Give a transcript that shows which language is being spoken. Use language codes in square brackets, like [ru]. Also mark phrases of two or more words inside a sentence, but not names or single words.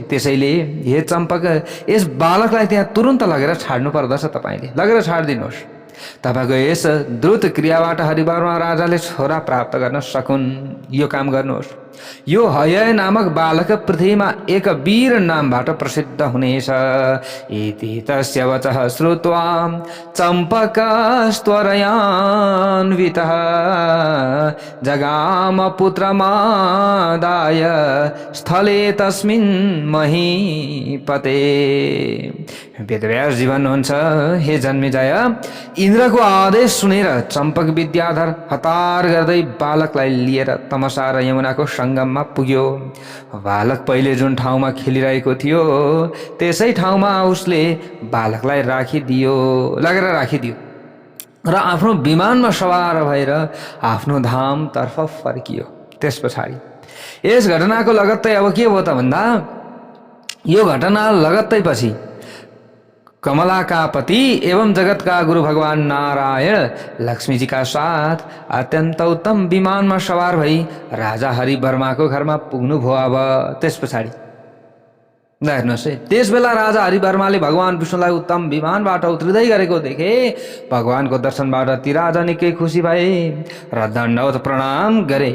[ne] त्यसैले हे चम्पक, यस बालकलाई त्यहाँ तुरुन्त लगेर छाड्नु पर्दछ, तपाईँले लगेर छाडिदिनुहोस्। तपाईँको यस द्रुत क्रियाबाट हरिवर्मा राजाले छोरा प्राप्त गर्न सकुन्, यो काम गर्नुहोस्। यो हय नामक बालक पृथ्वीमा एक वीर नामबाट प्रसिद्ध हुनेछ। [sa] इति तस्य वचः श्रुत्वा चम्पकस्त्वरयान्वितः जगाम पुत्रमादाय स्थले तस्मिन् महीपते। [ne] वेदव्यास जी भन्नुहुन्छ, हे जन्मेजय, इन्द्रको आदेश सुनेर चम्पक विद्याधर हतार गर्दै बालकलाई लिएर तमसा र यमुनाको सङ्गममा पुग्यो। बालक पहिले जुन ठाउँमा खेलिरहेको थियो त्यसै ठाउँमा उसले बालकलाई लगेर राखिदियो र आफ्नो विमानमा सवार भएर आफ्नो धामतर्फ फर्कियो। त्यस पछाडि यस घटनाको लगत्तै अब के भयो त भन्दा, यो घटना लगत्तै पछि [hi] कमला का पति एवं जगत का गुरु [ne] भगवान नारायण [hi] लक्ष्मी जी का साथ [ne] अत्यन्त उत्तम विमानमा सवार भई राजा हरिवर्माको घरमा पुग्नु भयो। अब त्यस पछाडि हेर्नुहोस् है, त्यस बेला राजा हरिवर्माले भगवान विष्णुलाई उत्तम विमानबाट उत्रिँदै गरेको देखे। भगवानको दर्शनबाट ती राजा निकै खुसी भए र दण्डवत प्रणाम गरे।